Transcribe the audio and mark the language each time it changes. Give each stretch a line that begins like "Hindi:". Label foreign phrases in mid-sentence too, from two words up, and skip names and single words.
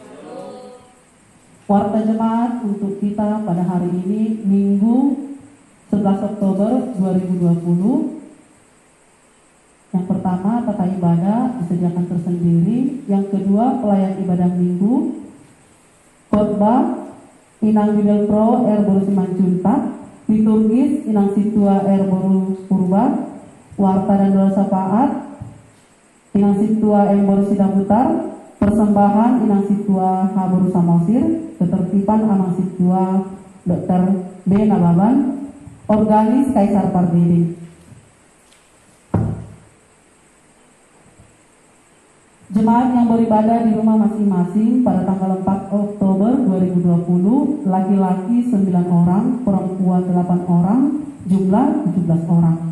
Indonesian: Warta jemaat untuk kita pada hari ini Minggu 11 Oktober 2020. Yang pertama tata ibadah disediakan tersendiri. Yang kedua pelayan ibadah minggu, khotbah Inang Bidel Pro Erboru Simanjuntak, liturgis Inang Situa Erboru Purba, warta dan doa syafaat Inang Situa Erboru Sidaputar, persembahan Inang Situa Haboru Samosir, ketertiban Amang Situa Dr. B. Nababan, organis Kaisar Pardede. Jemaat yang beribadah di rumah masing-masing pada tanggal 4 Oktober 2020, laki-laki 9 orang, perempuan 8 orang, jumlah 17 orang.